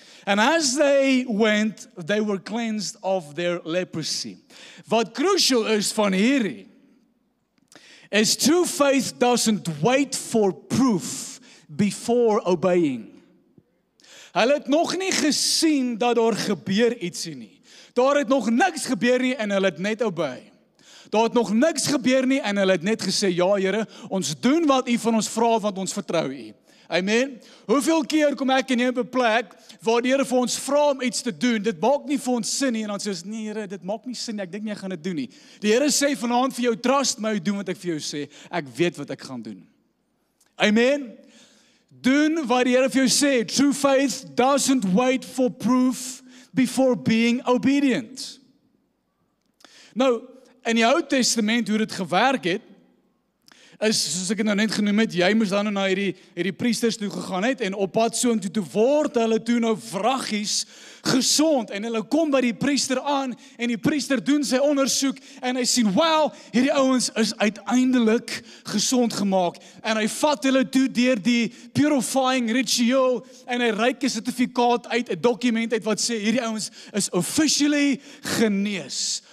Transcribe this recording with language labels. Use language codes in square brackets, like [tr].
[en] And as they went, they were cleansed of their leprosy. [af] Wat crucial is van hierdie, [en] is true faith doesn't wait for proof before obeying. [af] Hulle het nog nie gesien dat daar gebeur ietsie nie. Daar het nog niks gebeur nie en hulle het net obey. Daar het nog niks gebeur nie en hulle het net gesê, ja Here, ons doen wat U van ons vra want ons vertrou U. Amen. Hoeveel keer kom ek en jy op 'n plek waar die Here vir ons vra om iets te doen, dit maak nie vir ons sin nie en dan sê ons, nee Here, dit maak nie sin nie, ek dink nie ek gaan dit doen nie. Die Here sê vanaand vir jou, trust my, doen wat ek vir jou sê, ek weet wat ek gaan doen. Amen. Doen wat die Here vir jou sê. [en] True faith doesn't wait for proof before being obedient. [af] Nou, in die Ou Testament hoe dit gewerk het, is, soos ek het nou net genoem het, jy moes dan nou na hierdie priesters toe gegaan het, en op pad soontoe toe word hulle toe nou vraggies gesond, en hulle kom by die priester aan, en die priester doen sy ondersoek, en hy sien, wow, hierdie ouens is uiteindelik gesond gemaak, en hy vat hulle toe deur die purifying ritueel, en hy reik 'n sertifikaat uit, 'n dokument uit wat sê, hierdie ouens is officially genees.